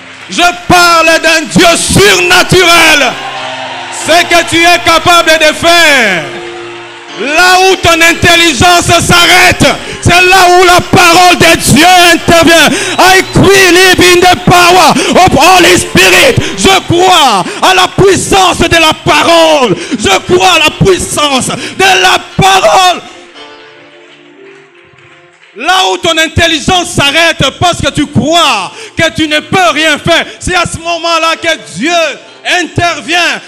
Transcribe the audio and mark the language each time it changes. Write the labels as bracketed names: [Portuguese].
[French] Je parle d'un Dieu surnaturel. Ce que tu es capable de faire. Là où ton intelligence s'arrête, c'est là où la parole de Dieu intervient. [English] I believe in the power of Holy Spirit. [French] Je crois à la puissance de la parole. Je crois à la puissance de la parole. Là où ton intelligence s'arrête parce que tu crois que tu ne peux rien faire, c'est à ce moment-là que Dieu intervient.